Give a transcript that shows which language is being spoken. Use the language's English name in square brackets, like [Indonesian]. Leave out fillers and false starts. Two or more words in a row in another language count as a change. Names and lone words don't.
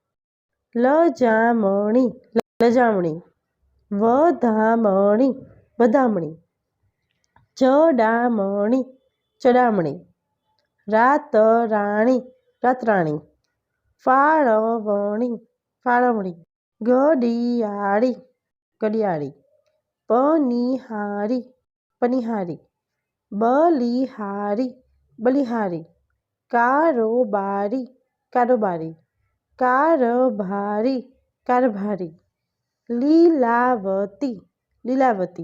[Gujarati] લજામણી લજામણી, વધામણી વધામણી, ચડામણી ચડામણી, રાતરાણી રાતરાણી, ફાળવણી ફાળવણી, घडियाળી ઘડિયાળી, પનિહારી પનિહારી, બલિહારી બલિહારી, કારોબારી કારોબારી, કારભારી કારભારી, લીલાવતી લીલાવતી,